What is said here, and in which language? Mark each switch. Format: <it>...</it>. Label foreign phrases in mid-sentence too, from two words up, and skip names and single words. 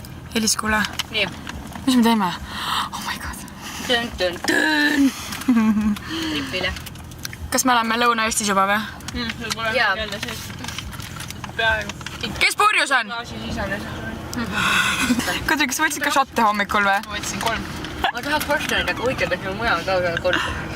<et>Elis, kuule. Nii. Mis me teeme?</et> <en>Oh my god.</en> <et>Tön. Tripile. Kas me oleme Lõuna-Eestis juba või? Jaa. Kes purjus on? Kadri, kas võtsid ka šotte hommikul või? Ma võtsin 3. Ma tahaks korstanaid, aga huvitav, kas meil mujal ka korstanaid.</et>